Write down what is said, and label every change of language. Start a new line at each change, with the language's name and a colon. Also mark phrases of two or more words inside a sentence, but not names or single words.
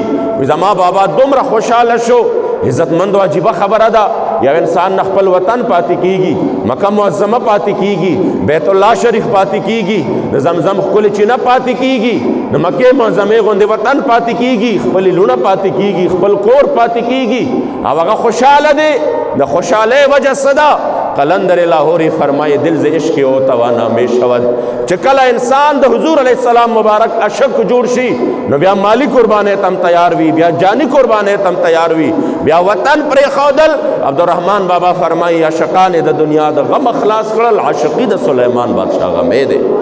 Pashto: وی زما بابا دومره خوشاله شو. عزت مند او عجیبه خبره ده، یا انسان نه خپل وطن پاتې کیږي، مکه معظمه پاتې کیږي، بیت الله شریف پاتې کیږي، د زمزم ښکلې چینه پاتې کیږي، د مکې معظمې غوندې وطن پاتې کیږي، خپلې لونه پاتې کیږي، خپل کور پاتې کیږي او هغه خوشحاله دی. د خوشحالۍ وجه څه ده؟ قلندر لاهوري فرمایي
Persian: دل ز عشق او توانا می شود.
Pashto: چې کله انسان د حضور
Arabic: علیه السلام
Pashto: مبارک عاشق جوړ شي نو بیا مالی قربانۍ تم تیار وي، بیا جانی قربانۍ تم تیار وي، بیا وطن پرېښودل. عبدالرحمن بابا فرمایي عاشقان د دنیا د غم خلاص کړل، عاشقي د سلیمان بادشاه غمې دی.